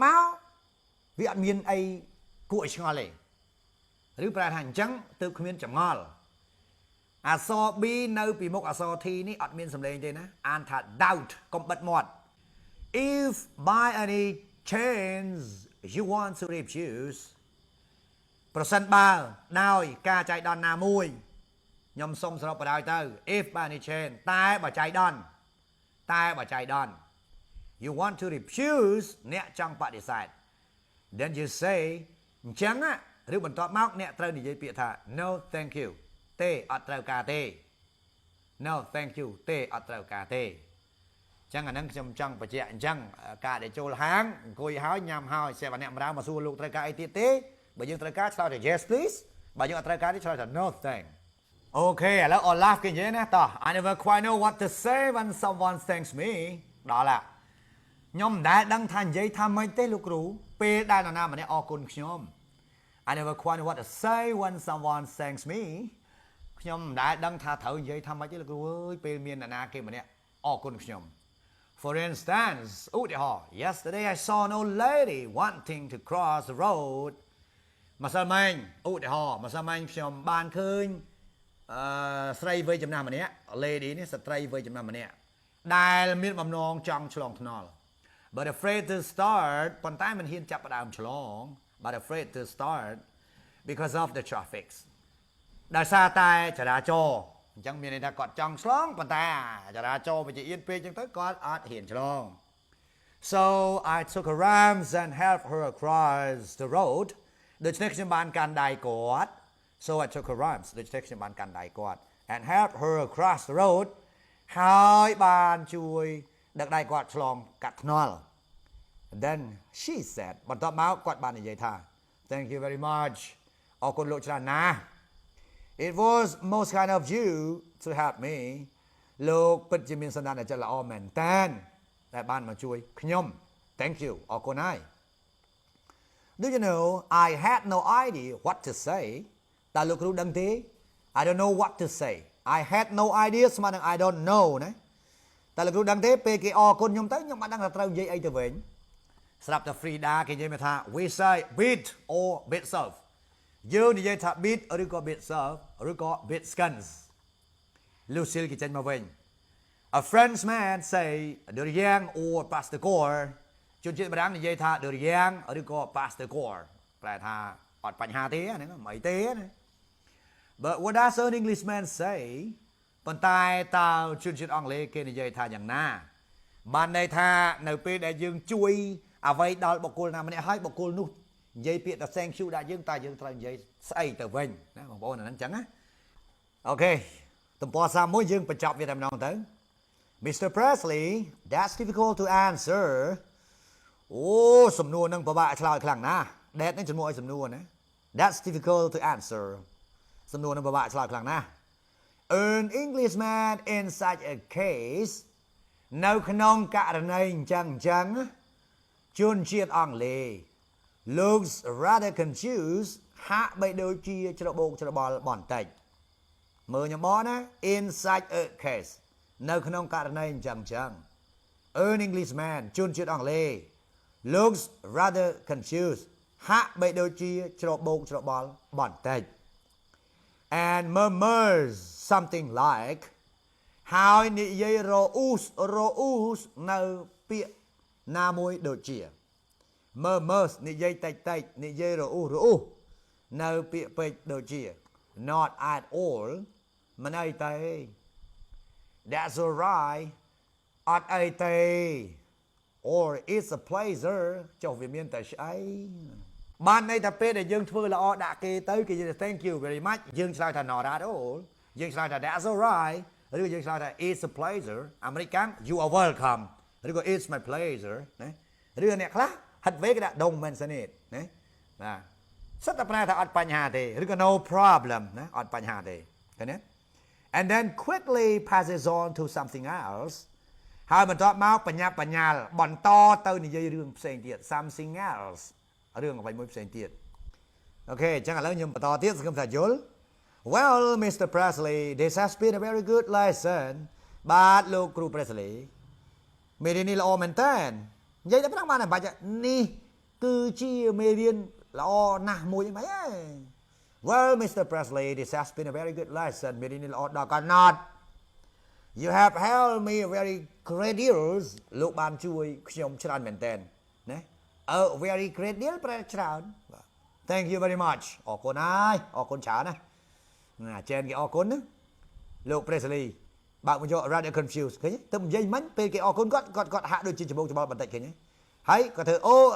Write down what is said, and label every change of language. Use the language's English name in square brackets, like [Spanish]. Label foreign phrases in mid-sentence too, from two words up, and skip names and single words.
[Khmer] មកវាអត់មានអីគួរឲ្យឆ្ងល់ទេឬប្រែថាអញ្ចឹងទើបគ្មានចម្ងល់អក្សរ B នៅពីមុខអក្សរ T នេះអត់មានសម្លេងទេណាអានថា doubt កុំបិទមាត់ [English] if by any chance you want to refuse [Khmer] ប្រសិនបើដោយការចៃដន្យណាមួយខ្ញុំសុំសរុបបដ ாய் ទៅ [English] if by any chance [Khmer] តែបើចៃដន្យ [English] you want to refuse [Khmer] អ្នកចង់បដិសេធ [English] then you say [Khmer] អញ្ចឹងឬបន្ទាប់មកអ្នកត្រូវនិយាយពាក្យថា [English] no thank you [Khmer] ទេអត់ត្រូវការទេ [English] no thank you [Khmer] ទេអត់ត្រូវការទេចឹងអាហ្នឹងខ្ញុំចង់បញ្ជាក់អញ្ចឹងការដែលចូលហាងអង្គុយហើយញ៉ាំហើយសេម្នាក់ម្ដងមកសួរលោកត្រូវការអីទៀតទេបើយើងត្រូវការឆ្លើយថា [English] yes please [Khmer] បើយើងអត់ត្រូវការទេឆ្លើយថា [English] no thank [Khmer] អូខេឥឡូវ Olaf គេនិយាយណាតោះ [English] I never quite know what to say when someone thanks me [Khmer] ដល់ឡាខ្ញុំមិនដែលដឹងថានិយាយថាម៉េចទេលោកគ្រូពេលដែលនរណាម្នាក់អរគុណខ្ញុំ [English] I never quite know what to say when someone thanks me [Khmer] ខ្ញុំមិនដែលដឹងថាត្រូវនិយាយថាម៉េចទេលោកគ្រូអើយពេលមាននរណាគេម្នាក់អរគុណខ្ញុំ For instance ឧទាហរណ៍ [English] yesterday I saw an old lady wanting to cross the road [Khmer] ម្សិលមិញឧទាហរណ៍ម្សិលមិញខ្ញុំបានឃើញស្រីវ័យចំណាស់ម្នាក់ lady នេះស្ត្រីវ័យចំណាស់ម្នាក់ដែលមានបំណងចង់ឆ្លងថ្នល់ [English] but afraid to start [Khmer] ប៉ុន្តែមិនហ៊ានចាប់ផ្ដើមឆ្លង [English] but afraid to start because of the traffic [Khmer] ដោយសារតែចរាចរណ៍អញ្ចឹងមានន័យថាគាត់ចង់ឆ្លងប៉ុន្តែចរា ចរណ៍វាជាអៀនពេកអញ្ចឹងទៅគាត់អត់ហ៊ានឆ្លង [English] so I took her arms and helped her across the road [Khmer] ដូច្នេះខ្ញុំបានកាន់ ដៃគាត់ [English] so I took her arms [Khmer] ដូច្នេះខ្ញុំបានកាន់ដៃគាត់ [English] and helped her across the road [Khmer] ហើយបានជួយដឹកដៃគាត់ឆ្លងកាត់ថ្នល់ [English] and then she said [Khmer] បន្ទាប់មកគាត់បាននិយាយថា [English] thank you very much [Khmer] អរគុណលោកច្រើនណាស់ [English] it was most kind of you to help me [Khmer] លោកពិតជាមានសន្តានចិត្តល្អមែនតើដែលបានមកជួយខ្ញុំ [English] thank you [Khmer] អរគុណហើយ [English] do you know I had no idea what to say [Khmer] តើលោកគ្រូដឹងទេ [English] I don't know what to say I had no idea [Khmer] ស្មើនឹង [English] I don't know [Khmer] ណាតើលោកគ្រូដឹងទេពេលគេអរគុណខ្ញុំទៅខ្ញុំមិនដឹង ថាត្រូវនិយាយអីទៅវិញស្រាប់តែ Frida គេនិយាយមកថា [English] we say bit or bit serve [Khmer] យើងនិយាយថា bit ឬក៏ [English] bit serve [Khmer] ឬក៏ [English] bit scones [Khmer] Lucille គេចេញមកវិញ [English] a French man say durian or pastegor [Khmer] ជនជាតិបារាំងនិយាយថា durian ឬក៏ pastegor ប្រែថាអ ត់បញ្ហាទេហ្នឹងមិនអីទេណា [English] but what does an Englishman say [Khmer] ប៉ុន្តែតើជនជាតិអង់គ្លេសគេនិយាយថាយ៉ាងណាបានន័យថានៅពេលដែលយើងជួយអ្វីដល់បុគ្គលណាម្នាក់ហើយបុគ្គលនោះនិយាយពាក្យថា [English] thank you [Khmer] ដាក់យើងតើយើងត្រូវនិយាយស្អីទៅវិញណាបងប្អូនអាហ្នឹងអញ្ចឹងណាអូខេទំព័រ31យើងបញ្ចប់វាតែម្ដងទៅ Mr. [English] Presley that's difficult to answer [Khmer] អូសំណួរហ្នឹងពិបាកឆ្លើយខ្លាំងណាស់ that នេះជំនួសឲ្យសំណួរណា [English] that's difficult to answer [Khmer] សំណួរហ្នឹងពិបាកឆ្លើយខ្លាំងណាស់ [English] An Englishman in such a case [Khmer] នៅក្នុងករណី អញ្ចឹងជនជាតិអង់គ្លេស [English] looks rather confused [Khmer] ហាក់បីដូចជាច្របូកច្របល់បន្តិចមើលខ្ញុំបងណា [English] in such a case [Khmer] នៅក្នុងករណីអញ្ចឹង [English] An Englishman [Khmer] ជនជាតិអង់គ្លេស [English] looks rather confused [Khmer] ហាក់បីដូចជាច្របូកច្របល់បន្តិច [English] and murmurs something like [Khmer] ហើយនិយាយរអ៊ូសនៅពាក្យណាមួយដូចជា murmurs និយាយតិចនិយាយរអ៊ូសនៅពាក្យពេចន៍ដូចជា [English] not at all [Khmer] មិនអីទេ [English] that's alright [Khmer] អត់អីទេ [English] or it's a pleasure [Khmer] ចុះវាមានតែស្អីបានន័យថាពេលដែលយើងធ្វើល្អដាក់គេទៅគេនិយាយថា [English] thank you very much [Khmer] យើងឆ្លើយថា [English] not at [Khmer] all យើងឆ្លើយថា [English] that's alright [Khmer] ឬយើងឆ្លើយថា [English] it's a pleasure [Khmer] អាមេរិកកាំង [English] you are welcome [Khmer] ឬក៏ [English] it's my pleasure [Khmer] ណាឬអ្នកខ្លះហិតវេគេដាក់ [English] don't mention it [Khmer] ណាបាទសិតតែប្រែថាអត់បញ្ហាទេឬក៏ [English] no problem [Khmer] ណាអត់បញ្ហាទេឃើញទេ [English] and then quickly passes on to something else [Khmer] ហើយបន្ទាប់មកបញ្ញាបញ្ញត្តិបន្តទៅនិយាយរឿងផ្សេងទៀត [English] something else [Khmer] រឿងអ្វីមួយផ្សេងទៀតអូខេអញ្ចឹងឥឡូវខ្ញុំបន្តទៀតសង្ឃឹមថាយល់ [English] Well Mr. Presley this has been a very good lesson [Khmer] បាទលោកគ្រូ Presley មេរៀននេះល្អមែនតើនិយាយតែប៉ុណ្ណឹងបានបាច់នេះគឺជាមេរៀនល្អណាស់មួយហ្នឹងហី [English] Well Mr. Presley this has been a very good lesson [Khmer] មេរៀននេះល្អដល់កណ្ណត់ [English] You have helped me very great deals [Khmer] លោកបានជួយខ្ញុំច្រើនមែនតើណា [English] very great deal [Khmer] ប្រែច្រើន [English] Thank you very much [Khmer] អរគុណហើយអរគុណច្រើនណាអាចារ្យគេអរគុណណាលោក Presley បើកមកយក [English] rather confused [Khmer] ឃើញទេទៅនិយាយមិញពេលគេអរគុណគាត់ហាក់ដូចជាច្បោកច្បល់បន្តិចឃើញទេហើយគាត់ធ្វើអូ